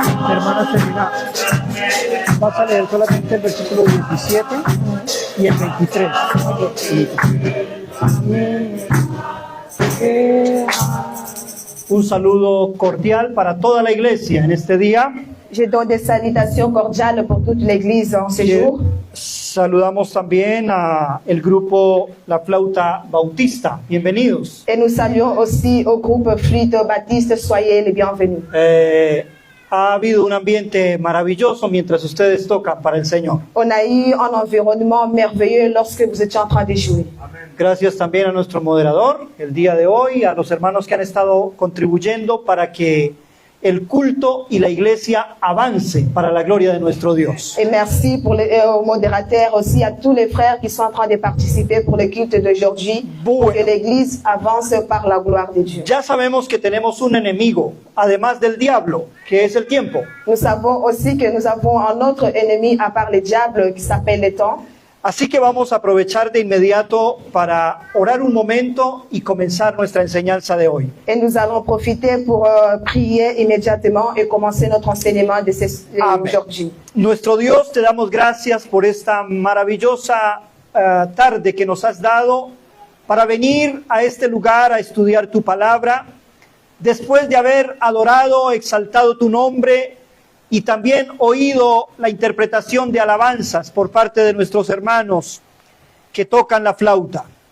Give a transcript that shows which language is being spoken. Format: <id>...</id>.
<es>Hermana Selena, vas a leer solamente el versículo 17 y el 23. Un saludo cordial para toda la iglesia en este día.</es> <fr>Je donne des salutations cordiales pour toute l'Église en ce jour.</fr> <es>Saludamos también a el grupo La Flauta Bautista. Bienvenidos.</es> <fr>Et nous saluons aussi au groupe Flûte Baptiste. Soyez les bienvenus.</fr> <es>Ha habido un ambiente maravilloso mientras ustedes tocan para el Señor.</es> <fr>On a eu un environnement merveilleux lorsque vous étiez en train de jouer.</fr> <es>Gracias también a nuestro moderador el día de hoy, a los hermanos que han estado contribuyendo para que el culto y la iglesia avance para la gloria de nuestro Dios.</es> <fr>Et merci pour aux modérateurs, aussi à tous les frères qui sont en train de participer pour le culte d'aujourd'hui, pour que l'Église avance par la gloire de Dieu.</fr> <es>Ya sabemos que tenemos un enemigo, además del diablo, que es el tiempo.</es> <fr>Nous savons aussi que nous avons un autre ennemi à part le diable qui s'appelle le temps.</fr> <es>Así que vamos a aprovechar de inmediato para orar un momento y comenzar nuestra enseñanza de hoy.</es> <fr>Et nous allons profiter pour prier immédiatement et commencer notre enseignement de aujourd'hui.</fr> <es>Nuestro Dios, te damos gracias por esta maravillosa tarde que nos has dado para venir a este lugar a estudiar tu palabra, después de haber adorado, exaltado tu nombre y también oído la interpretación de alabanzas por parte de nuestros hermanos que tocan la flauta.</es>